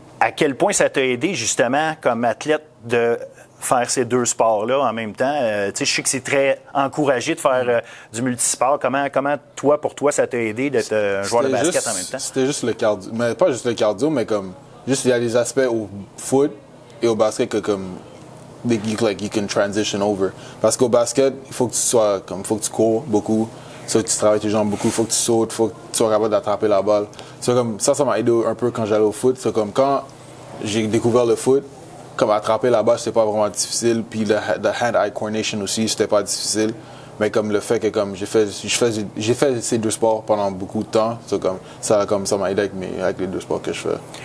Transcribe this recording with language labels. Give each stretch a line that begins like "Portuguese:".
French: à quel point ça t'a aidé, justement, comme athlète, de faire ces deux sports-là en même temps? Je sais que c'est très encouragé de faire du multisport. Comment pour toi, ça t'a aidé d'être un joueur de basket en même temps? C'était juste le cardio. Mais pas juste le cardio, mais comme... Juste, il y a des aspects au foot et au basket que comme...
English: you can transition over.
French: Parce qu'au basket, il faut que tu cours beaucoup. Tu travailles tes jambes beaucoup, il faut que tu sautes, il faut que tu sois capable d'attraper la balle. Comme ça m'a aidé un peu quand j'allais au foot. C'est comme quand j'ai découvert le foot, comme attraper la balle, c'était pas vraiment difficile. Puis le hand-eye coordination aussi, c'était pas difficile. Mais comme le fait que comme j'ai fait ces deux sports pendant beaucoup de temps, ça m'a aidé avec les deux sports que je fais.